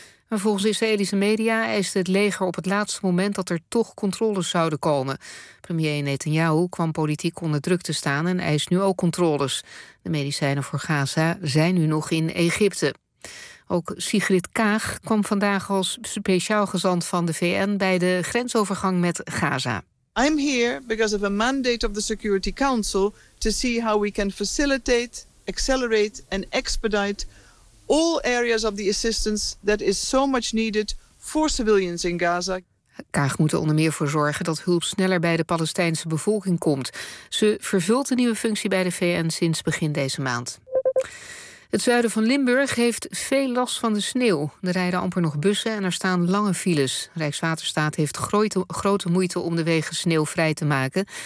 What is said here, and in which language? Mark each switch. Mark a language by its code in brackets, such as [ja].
[nl] Maar volgens Israëlische media eiste het leger op het laatste moment dat er toch controles zouden komen. Premier Netanyahu kwam politiek onder druk te staan en eist nu ook controles. De medicijnen voor Gaza zijn nu nog in Egypte. Ook Sigrid Kaag kwam vandaag als speciaal gezant van de VN bij de grensovergang met Gaza. [en] I'm here because of a mandate of the Security Council to see how we can facilitate, accelerate and expedite all areas of the assistance that is so much needed for civilians in Gaza. [nl] Kaag moet er onder meer voor zorgen dat hulp sneller bij de Palestijnse bevolking komt. Ze vervult de nieuwe functie bij de VN sinds begin deze maand. Het zuiden van Limburg heeft veel last van de sneeuw. Er rijden amper nog bussen en er staan lange files. Rijkswaterstaat heeft grote moeite om de wegen sneeuwvrij te maken.